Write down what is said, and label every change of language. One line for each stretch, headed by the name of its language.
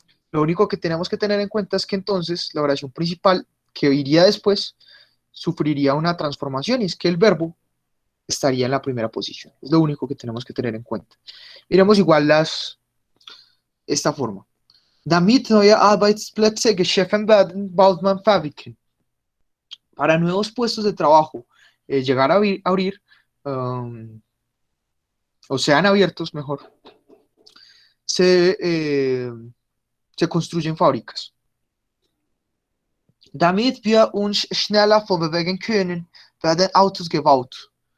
Spanish: Lo único que tenemos que tener en cuenta es que entonces la oración principal que iría después sufriría una transformación y es que el verbo estaría en la primera posición. Es lo único que tenemos que tener en cuenta. Miremos igual esta forma.
German: Damit neue Arbeitsplätze geschaffen werden, baut man Fabriken.
Spanish: Para nuevos puestos de trabajo llegar a abrir, o sean abiertos mejor, se construyen fábricas.
German: Damit wir uns schneller vorbewegen können, werden Autos gebaut.